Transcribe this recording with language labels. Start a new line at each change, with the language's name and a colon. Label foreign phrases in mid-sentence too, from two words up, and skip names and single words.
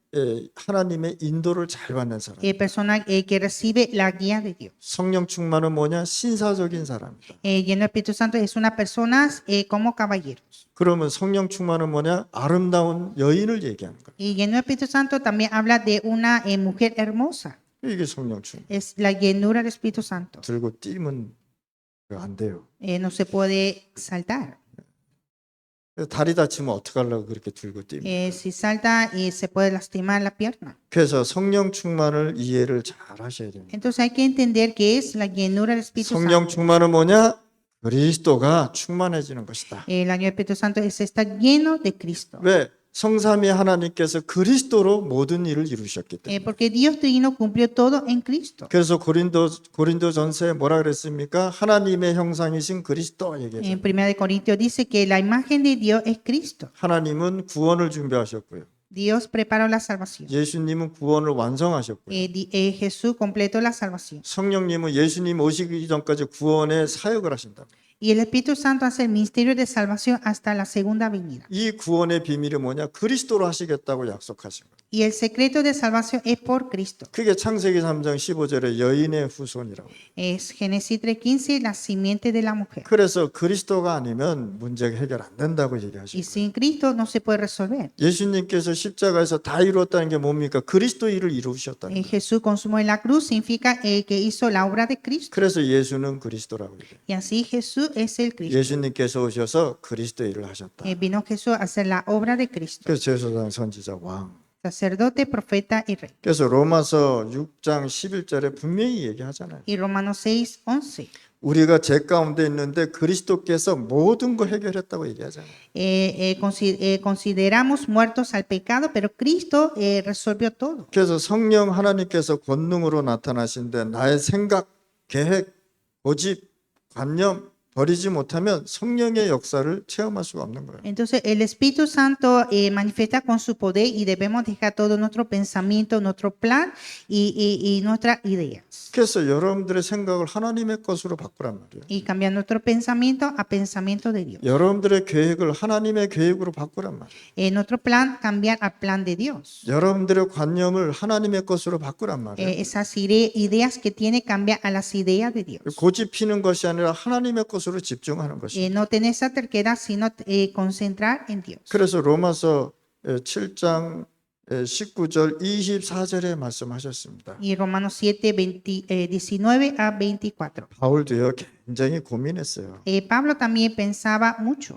Korean: 하나님의 인도를 잘 받는 사람.
Spanish: Persona que recibe la guía de Dios.
Korean: 성령 충만은 뭐냐? 신사적인 사람이다.
Spanish: Lleno del Espíritu Santo es una persona como caballeros.
Korean: 그러면 성령 충만은 뭐냐? 아름다운 여인을 얘기하는 거예요.
Spanish: Y lleno del Espíritu Santo también habla de una mujer hermosa.
Korean: 이게 성령 충만.
Spanish: Es la llenura del Espíritu Santo.
Korean: 들고 뛰면 안 돼요.
Spanish: No se puede saltar.
Korean: 다리 다치면 어떡하려고 그렇게 들고 뛰면.
Spanish: Si salta se puede lastimar la pierna.
Korean: 그래서 성령 충만을 이해를 잘 하셔야 됩니다.
Spanish: Entonces hay que entender qué es la llenura del Espíritu
Korean: 성령
Spanish: Santo.
Korean: 충만은 뭐냐? 그리스도가 충만해지는 것이다.
Spanish: El año del Espíritu Santo es estar lleno de Cristo.
Korean: 왜? 성삼위 하나님께서 그리스도로 모든 일을 이루셨기 때문에.
Spanish: Porque Dios Trino cumplió todo en Cristo.
Korean: 그래서 고린도전서에 뭐라 그랬습니까? 하나님의 형상이신 그리스도 얘기해요.
Spanish: En 1 Corintios dice que la imagen de Dios es Cristo.
Korean: 하나님은 구원을 준비하셨고요.
Spanish: Dios preparó la salvación.
Korean: 예수님은 구원을 완성하셨고요.
Spanish: Jesús completó la salvación.
Korean: 성령님은 예수님 오시기 전까지 구원의 사역을 하신다.
Spanish: Y el Espíritu Santo hace el ministerio de salvación hasta la segunda venida.
Korean: 이 구원의 비밀이 뭐냐? 그리스도로 하시겠다고 약속하신 거예요.
Spanish: Y el secreto de salvación es por Cristo.
Korean: 그게 창세기 3장 15절에 여인의 후손이라고.
Spanish: Es Génesis 3:15, la simiente de la mujer.
Korean: 그래서 그리스도가 아니면 문제가 해결 안 된다고 얘기하시고.
Spanish: Y sin Cristo no se puede resolver.
Korean: 예수님께서 십자가에서 다 이루었다는 게 뭡니까? 그리스도 일을 이루셨다는 거예요.
Spanish: Jesús consumó en la cruz significa que hizo la obra de Cristo.
Korean: 그래서 예수는 그리스도라고 얘기해요.
Spanish: Y así Jesús es el Cristo.
Korean: 예수님께서 오셔서 그리스도 일을 하셨다.
Spanish: Vino Jesús a hacer la obra de Cristo.
Korean: 그래서 제사장 선지자 왕.
Spanish: Sacerdote, profeta y rey.
Korean: 그래서 로마서 6장 11절에 분명히 얘기하잖아요.
Spanish: Y Romanos 6:11.
Korean: 우리가 죄 가운데 있는데 그리스도께서 모든 걸 해결했다고 얘기하잖아요.
Spanish: Consideramos muertos al pecado, pero Cristo resolvió todo.
Korean: 그래서 성령 하나님께서 권능으로 나타나신데 나의 생각, 계획, 고집, 관념 버리지 못하면 성령의 역사를 체험할 수가 없는 거예요.
Spanish: Entonces el Espíritu Santo manifiesta con su poder y debemos dejar todo nuestro pensamiento, nuestro plan y nuestras ideas.
Korean: 그래서 여러분들의 생각을 하나님의 것으로 바꾸란 말이에요.
Spanish: Y cambiar nuestro pensamiento a pensamiento de Dios.
Korean: 여러분들의 계획을 하나님의 계획으로 바꾸란 말이에요.
Spanish: Nuestro plan cambiar al plan de Dios.
Korean: 여러분들의 관념을 하나님의 것으로 바꾸란 말이에요.
Spanish: Esas ideas que tiene cambiar a las ideas de Dios.
Korean: 고집 피는 것이 아니라 하나님의 것으로 집중하는 것이에요.
Spanish: No tener esa terquedad, sino concentrar en Dios.
Korean: 그래서 로마서 7장 19절 24절에 말씀하셨습니다.
Spanish: Y Romanos 7, 19 a 24.
Korean: 바울도요 굉장히 고민했어요.
Spanish: Pablo también pensaba mucho.